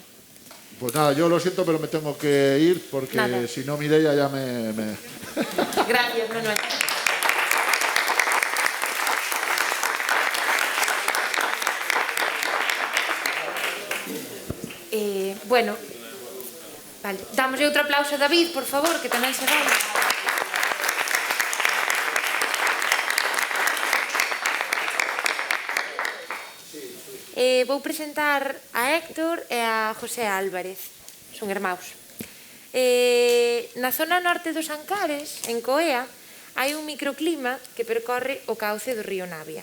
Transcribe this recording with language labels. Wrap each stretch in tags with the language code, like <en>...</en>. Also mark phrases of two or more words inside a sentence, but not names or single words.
<es>Pues nada, yo lo siento, pero me tengo que ir porque Nada. si no Mireia ya me... Gracias, Manuel. Bueno, vale,</es> <gl>dámosle outro aplauso a David, por favor, que tamén se vai. Vou presentar a Héctor e a José Álvarez, son irmãos. Na zona norte dos Ancares, en Coea, hai un microclima que percorre o cauce do río Navia.</gl>